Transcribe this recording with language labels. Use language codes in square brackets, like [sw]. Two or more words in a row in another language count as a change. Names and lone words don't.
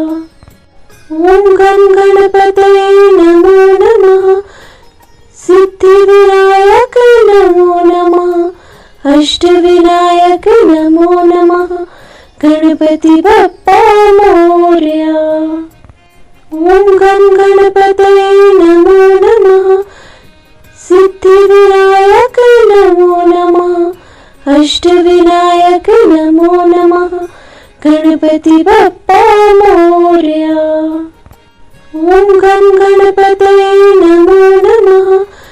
[sa] ఓం గం గణపతయే నమో నమః సిద్ధివినాయక నమో నమః అష్టవినాయక నమో నమః [mr] गणपति बप्पा मोरया [sa] ఓం గం గణపతయే నమో నమః सिद्धिविनायक नमो नमः। अष्टविनायक नमो नमः। [mr] गणपति बप्पा मोरया। [sa] ओम गं गणपतये नमो नमः।